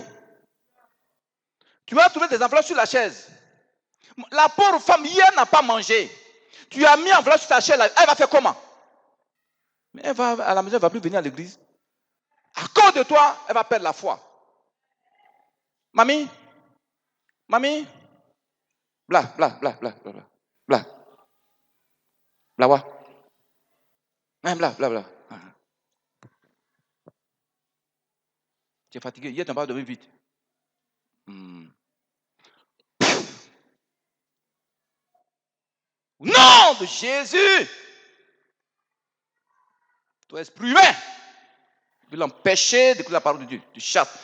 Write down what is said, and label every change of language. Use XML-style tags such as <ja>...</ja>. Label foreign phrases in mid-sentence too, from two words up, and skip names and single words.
<fr>Tu vas trouver des enveloppes sur la chaise. La pauvre femme hier n'a pas mangé. Tu as mis enveloppe sur ta chaise, elle va faire comment? Mais elle va à la maison, elle ne va plus venir à l'église. À cause de toi, elle va perdre la foi. Mamie, bla, bla, bla, bla, bla, bla, bla. Bla, wa. Bla, bla, bla. Tu es fatigué, hier tu n'as pas dormi vite. Au nom de Jésus, toi esprit humain, de l'empêcher d'écouter la parole de Dieu, tu chasses.</fr>